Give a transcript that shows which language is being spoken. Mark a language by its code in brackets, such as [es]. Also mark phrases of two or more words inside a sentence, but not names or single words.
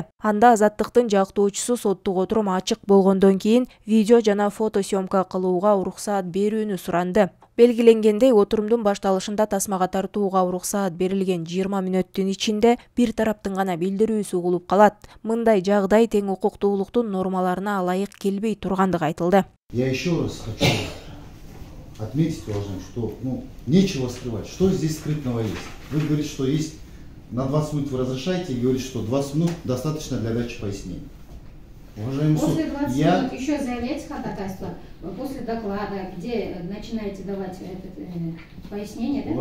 [ky] Анда азаттыктын жактоочусу соттук отурум ачык болгондон кийин видео жана фото съемка кылууга уруксаат берүүнү суранды. Белгиленгендей, отурумдун башталышында тасмага тартууга уруксаат берилген 20 мүнөттүн ичинде бир тараптын гана билдирүүсү угулуп калат. Мындай жагдай тең укуктуулуктун нормаларына ылайык келбей тургандыгы айтылды. [ru] Я еще раз хочу отметить, уважаемый, что нечего скрывать. Что здесь скрытного есть? Вы говорите, что есть на 20 минут вы разрешаете, и говорите, что 20 минут достаточно для дачи пояснений. Уважаемый суд, после 20 минут еще заявляете ходатайство, после доклада, где начинаете давать пояснение, да?